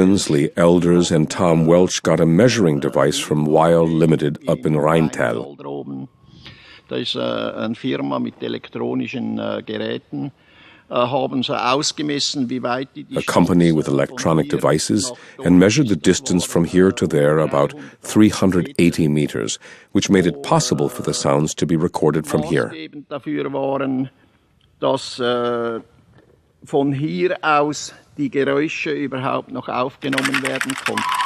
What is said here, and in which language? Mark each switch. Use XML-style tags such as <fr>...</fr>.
<en>Lee Elders, and Tom Welch got a measuring device from Weil Limited up in Rheintal.</en> <de>Da ist eine Firma mit elektronischen Geräten. Haben sie ausgemessen, wie weit die</de> <en>a company with electronic devices, and measured the distance from here to there about 380 meters, which made it possible for the sounds to be recorded from here.</en> <de>Dafür waren, dass von hier aus die Geräusche überhaupt noch aufgenommen werden konnten.</de>